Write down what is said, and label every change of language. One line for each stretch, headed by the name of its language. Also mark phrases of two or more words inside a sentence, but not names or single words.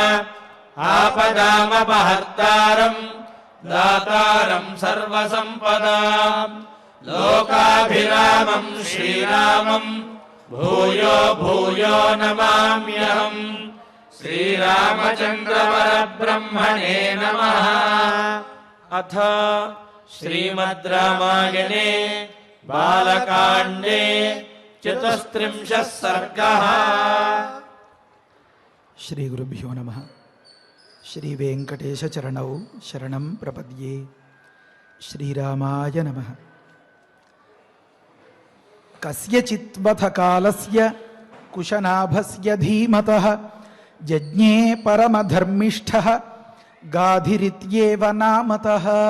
Sanskrit: आपदामपहर्तारम् दातारम् सर्वसम्पदाम् लोकाभिरामम् श्रीरामम् भूयो भूयो नमाम्यहम्। श्रीरामचन्द्र परब्रह्मणे नमः। अथ श्रीमद् रामायणे बालकाण्डे 34 सर्गः। శ్రీ గురుభ్యో నమః. శ్రీ వెంకటేశ చరణౌ శరణం ప్రపద్యే. శ్రీరామాయ నమః. కస్యచిత్వథ కాలస్య కుశనాభస్య ధీమతః యజ్ఞే పరమధర్మిష్ఠః గాధిరిత్యేవ నామతః.